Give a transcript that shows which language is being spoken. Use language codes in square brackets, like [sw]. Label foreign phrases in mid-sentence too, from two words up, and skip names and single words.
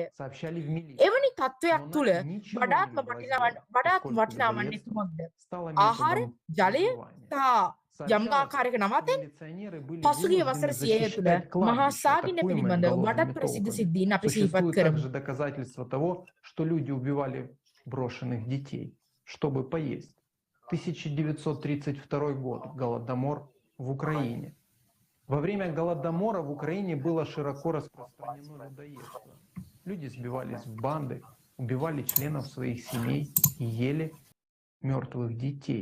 [si] එවැනි තත්ත්වයක් තුළ වඩාත්ම වටිනා වන්නේ කුමක්ද? ආහාර, ජලය සහ යම් ආකාරයක නවතෙන් පසුගිය වසර 100 තුළ මහා සාගින්න පිළිබඳව වඩාත් ප්‍රසිද්ධ සිද්ධීන් අපි සිහිපත් කරමු. [ru] Доказательство того, что люди убивали брошенных детей, чтобы поесть. 1932 год. Голодомор в Украине. Во время Голодомора в Украине было широко распространено людоедство. Люди сбивались в банды, убивали членов своих семей и ели мертвых детей.